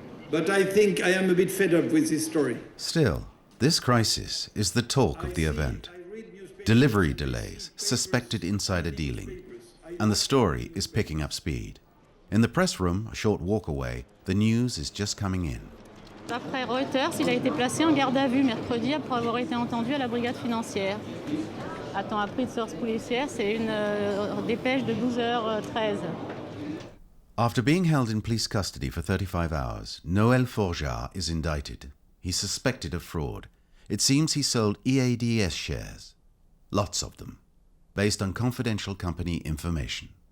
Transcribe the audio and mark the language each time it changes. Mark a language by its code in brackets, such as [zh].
[en] But I think I am a bit fed up with this story. Still, this crisis is the talk of the event. Delivery delays, suspected insider dealing, and the story is picking up speed. In the press room, a short walk away, the news is just coming in. [fr] D'après Reuters, il a été placé en garde à vue mercredi après avoir été entendu à la brigade financière. À temps appris de sources policières, c'est une dépêche de 12h13. [en] After being held in police custody for 35 hours, Noël Forgeard is indicted. He's suspected of fraud. It seems he sold EADS shares. Lots of them, based on confidential company information.